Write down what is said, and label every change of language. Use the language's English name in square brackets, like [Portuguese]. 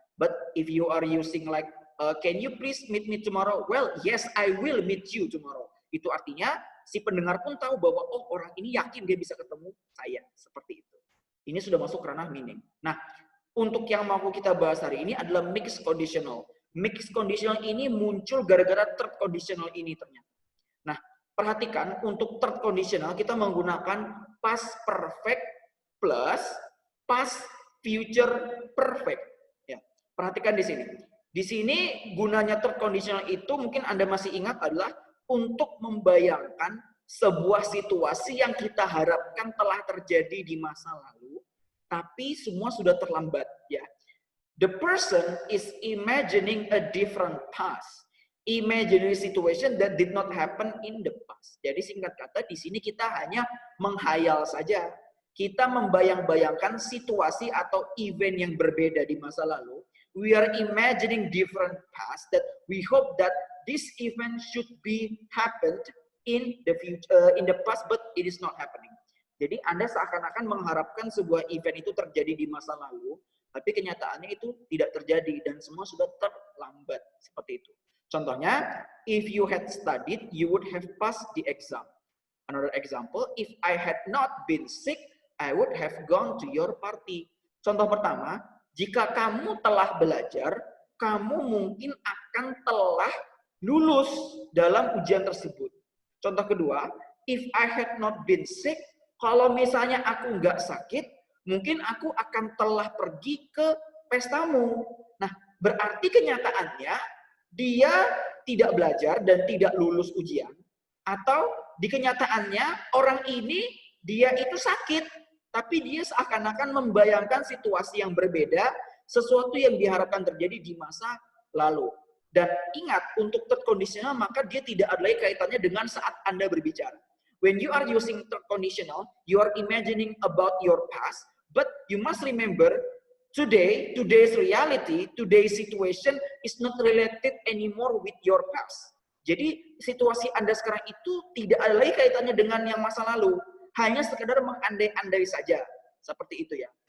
[English] But if you are using like, can you please meet me tomorrow? Well, yes, I will meet you tomorrow. [Indonesian] Itu artinya si pendengar pun tahu bahwa oh orang ini yakin dia bisa ketemu saya. Seperti itu. Ini sudah masuk ranah meaning. Nah, untuk yang mau kita bahas hari ini adalah mixed conditional. Mixed conditional ini muncul gara-gara third conditional ini ternyata. Nah, perhatikan untuk third conditional kita menggunakan past perfect plus past future perfect. Ya, perhatikan di sini. Di sini gunanya third conditional itu mungkin Anda masih ingat adalah untuk membayangkan sebuah situasi yang kita harapkan telah terjadi di masa lalu, tapi semua sudah terlambat. [English] Ya, the person is imagining a different past, imaginary situation that did not happen in the past. [Indonesian] Jadi singkat kata di sini kita hanya menghayal saja. Kita membayang-bayangkan situasi atau event yang berbeda di masa lalu. [English] We are imagining different past that we hope that this event should be happened in the future, in the past, but it is not happening. [Indonesian] Jadi Anda seakan-akan mengharapkan sebuah event itu terjadi di masa lalu, tapi kenyataannya itu tidak terjadi dan semua sudah terlambat seperti itu. [English] Contohnya, if you had studied, you would have passed the exam. Another example, if I had not been sick, I would have gone to your party. [Indonesian] Contoh pertama, jika kamu telah belajar, kamu mungkin akan telah lulus dalam ujian tersebut. Contoh kedua, [English] if I had not been sick, [Indonesian] kalau misalnya aku nggak sakit, mungkin aku akan telah pergi ke pestamu. Nah, berarti kenyataannya dia tidak belajar dan tidak lulus ujian. Atau di kenyataannya orang ini dia itu sakit, tapi dia seakan-akan membayangkan situasi yang berbeda, sesuatu yang diharapkan terjadi di masa lalu. Dan ingat, untuk third conditional, maka dia tidak ada lagi kaitannya dengan saat Anda berbicara. [English] When you are using third conditional, you are imagining about your past, but you must remember, today's reality, today's situation is not related anymore with your past. [Indonesian] Jadi situasi Anda sekarang itu tidak ada lagi kaitannya dengan yang masa lalu. Hanya sekedar mengandai-andai saja. Seperti itu ya.